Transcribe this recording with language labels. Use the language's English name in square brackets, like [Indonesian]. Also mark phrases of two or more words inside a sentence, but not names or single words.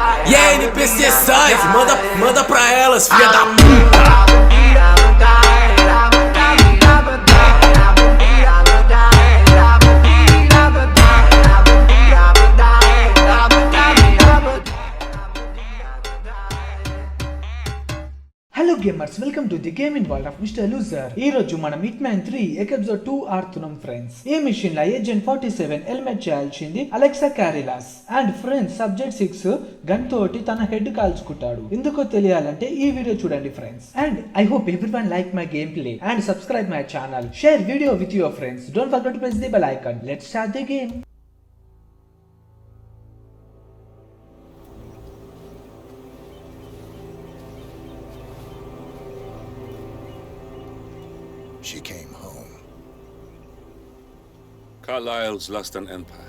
[Portuguese] E a NPC sai, manda pra elas, filha da puta. [English] Hello gamers, welcome to the gaming world of Mister Loser. [Telugu] ఈ రోజు మనం హిట్మ్యాన్ 3 ఎపిసోడ్ 2 ఆడుతున్నాం ఫ్రెండ్స్. ఈ మిషన్ లో ఏజెంట్ 47 ఎలిమినేట్ చేయాల్సింది అలెక్సా క్యారిలాస్. [English] And friends, [Telugu] సబ్జెక్ట్ 6 గన్ తోటి తన హెడ్ కాల్చుకుంటాడు. ఎందుకో తెలియాలంటే ఈ వీడియో చూడండి ఫ్రెండ్స్. [English] And I hope everyone like my game play and subscribe my channel. Share video with your friends. Don't forget to press the bell icon. Let's start the game. She came home. Carlyle's lost an empire.